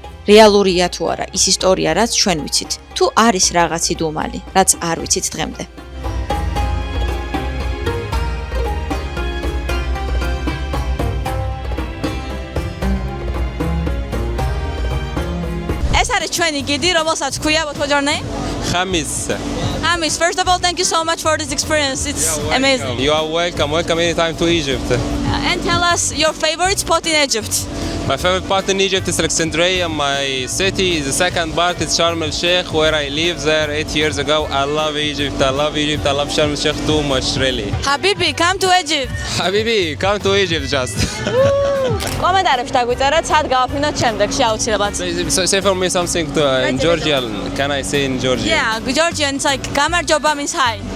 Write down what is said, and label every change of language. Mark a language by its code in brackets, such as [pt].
[ka] რეალურია თუ არა ის ისტორია, რაც ჩვენ ვიცით, თუ არის რაღაც იდუმალი, რაც არ ვიცით დღემდე. ეს არის ჩვენი გიდი, რომელსაც ქვია, [en] what's your name? Hamis, first of all, thank you so much for this experience. It's amazing. You are welcome. Welcome anytime to Egypt. And tell us your favorite spot in Egypt. My favorite part in Egypt is Alexandria. My city is the second part is Sharm el Sheikh, where I lived there 8 years ago. I love Egypt. I love Egypt. I love Sharm el Sheikh too much, really. Habibi, come to Egypt. Habibi, come to Egypt just. [ka] კომენტარებში დაგვიწერეთ, სად გავაფრინოთ შემდეგში აუცილებლად. [en] Say for me something in Georgian. Can I say in Georgian? Yeah, Georgian, it's like გამარჯობა means hi.